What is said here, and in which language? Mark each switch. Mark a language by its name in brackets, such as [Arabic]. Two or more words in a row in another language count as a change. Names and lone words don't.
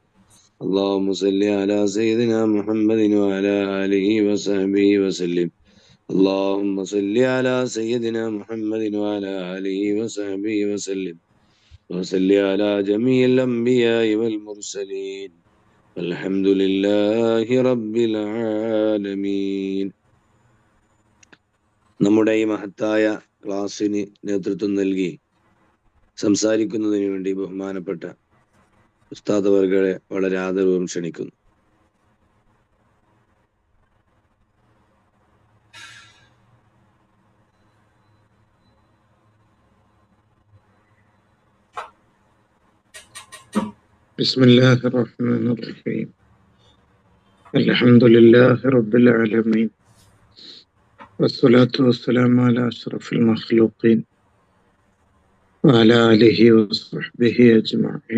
[Arabic] اللهم صل على سيدنا محمد وعلى آله وصحبه وسلم. اللهم صل على سيدنا محمد وعلى آله وصحبه وسلم. وصل على جميع الأنبياء والمرسلين. الحمد لله رب العالمين. [Malayalam] നമ്മുടെ ഈ മഹത്തായ ക്ലാസ്സിന് നേതൃത്വം നൽകി സംസാരിക്കുന്നതിന് വേണ്ടി ബഹുമാനപ്പെട്ട ഉസ്താദ് അവർകളെ വളരെ ആദരവും ക്ഷണിക്കുന്നു. [Arabic] بسم الله الرحمن الرحيم. الحمد لله رب العالمين، والصلاة والسلام على أشرف المخلوقين وعلى آله وصحبه أجمعين.